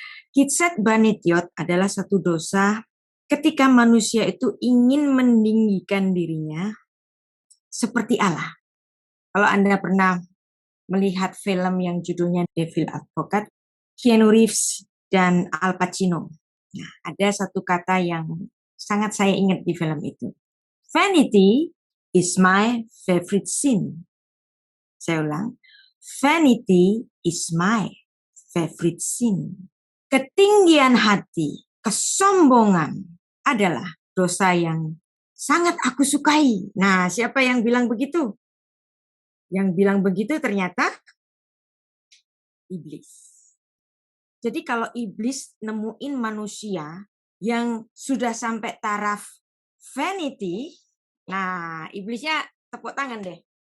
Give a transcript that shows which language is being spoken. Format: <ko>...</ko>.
<id>Kitset banetiot adalah satu dosa ketika manusia itu ingin meninggikan dirinya seperti Allah. Kalau Anda pernah melihat film yang judulnya Devil Advocate, Keanu Reeves dan Al Pacino. Nah, ada satu kata yang sangat saya ingat di film itu.</id> <en>Vanity is my favorite sin.</en> <id>Saya ulang.</id> <en>Vanity is my favorite sin.</en> <id>Ketinggian hati, kesombongan adalah dosa yang sangat aku sukai. Nah, siapa yang bilang begitu? Yang bilang begitu ternyata iblis. Jadi kalau iblis nemuin manusia yang sudah sampai taraf vanity, nah iblisnya tepuk tangan deh.</id>